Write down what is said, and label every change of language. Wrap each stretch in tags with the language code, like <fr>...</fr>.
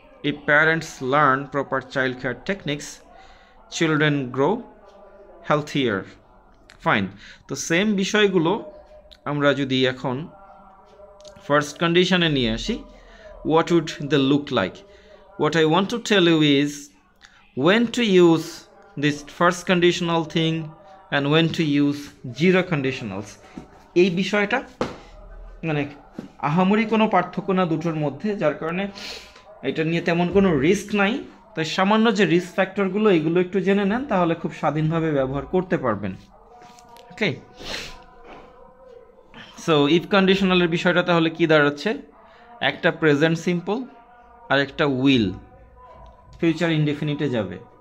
<en>If parents learn proper child care techniques, children grow healthier.</en> <bn>Fine, তো same বিষয়গুলো আমরা যদি এখন ফার্স্ট কন্ডিশনে নিয়ে আসি,</bn> <en>what would they look like? What I want to tell you is when to use this first conditional thing and when to use zero conditionals.</en> <bn>এই বিষয়টা মানে আহামরি কোনো পার্থক্য না দুটোর মধ্যে, যার কারণে এটা নিয়ে তেমন কোনো রিস্ক নাই। তাই সামান্য যে রিস্ক ফ্যাক্টরগুলো এগুলো একটু জেনে নেন, তাহলে খুব স্বাধীনভাবে ব্যবহার করতে পারবেন। ওকে, সো ইফ কন্ডিশনালের বিষয়টা তাহলে কি দাঁড়াচ্ছে, একটা প্রেজেন্ট সিম্পল আর একটা উইল ফিউচার ইনডেফিনিটে যাবে।</bn>